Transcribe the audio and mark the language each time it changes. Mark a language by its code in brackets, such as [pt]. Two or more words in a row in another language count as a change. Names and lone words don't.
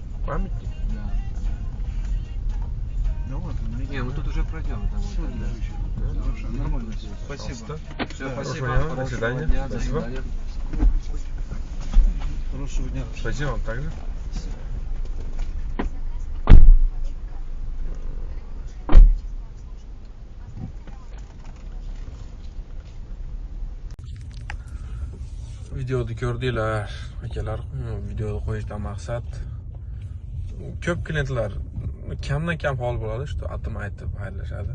[ru] Памятник? Да. Ну вот, Не, мы тут уже проделали. Там все, вот, да. хорошо, нормально все. Спасибо. Все, Да, спасибо. хорошего дня, до Хорошего свидания. дня, до Спасибо. свидания. Хорошего дня. Спасибо вам также. [uz] Videoda ko'rdinglar akalar, videoda qo'yishdan maqsad ko'p klientlar kamdan kam hol bo'ladi, shu atim aytib xayrlashadi.